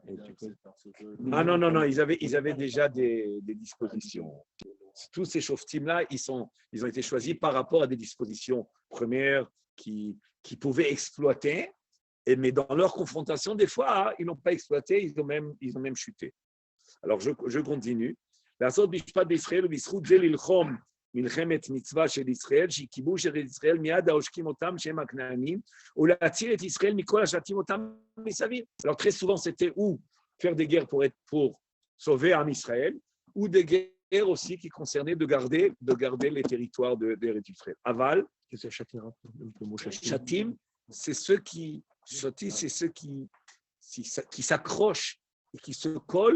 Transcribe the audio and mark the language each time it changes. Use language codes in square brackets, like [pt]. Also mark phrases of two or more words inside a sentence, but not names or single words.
[fr] Ah non, ils avaient déjà des dispositions. Tous ces shoftim-là, ils ont été choisis par rapport à des dispositions premières qui pouvaient exploiter, mais dans leur confrontation, des fois, ils n'ont pas exploité, ils ont même chuté. Alors, je continue. [he] לעשות משפט בישראל ובזכות זה ללחום מלחמת מצווה של ישראל, שהיא כיבוש של ישראל מיד העושקים אותם שהם הכנענים, ולהציל את ישראל מכל השתים אותם מסביב. [fr] Alors très souvent c'était ou faire des guerres pour sauver Am Israël, ou des guerres aussi qui concernaient de garder les territoires d'Eretz Israël. Aval, Shatim, c'est ceux qui s'accrochent et qui se collent.